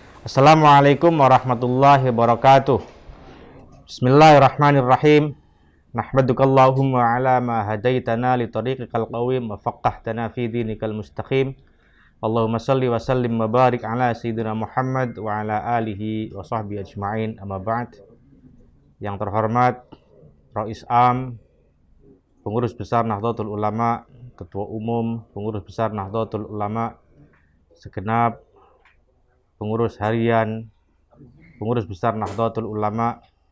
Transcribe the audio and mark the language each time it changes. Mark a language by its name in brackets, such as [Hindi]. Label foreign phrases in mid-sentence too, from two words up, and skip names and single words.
[Arabic] السلام عليكم ورحمة الله وبركاته. بسم الله الرحمن الرحيم. نحمدك اللهم على ما هديتنا لطريقك القويم وفقهتنا في دينك المستقيم. اللهم صل وسلم وبارك على سيدنا محمد وعلى آله وصحبه أجمعين. أما بعد. [Indonesian] Yang terhormat Rais Am, Pengurus Besar Nahdlatul Ulama, Ketua Umum Pengurus Besar Nahdlatul Ulama, segenap pengurus harian, pengurus besar Nahdlatul Ulama,